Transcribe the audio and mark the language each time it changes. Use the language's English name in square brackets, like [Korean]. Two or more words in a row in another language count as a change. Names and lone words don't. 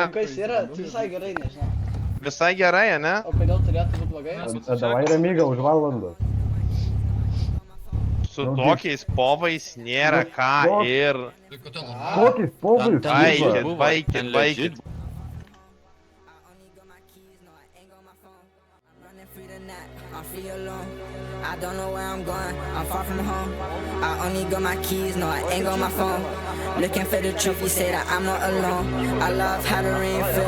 [Lithuanian] Kas yra, visai gerai, nežinau. Visai gerai, ne? O kodėl turėtų būti blogai? Давай Remyga už valandą. Su tokiais povais nėra ką ir... Kokiais povais? Baikit. [English] I don't know where I'm going, I'm far from home. I only got my keys, no, I ain't got my phone. Looking for the truth, you say that I'm not alone. I love how the rain feel.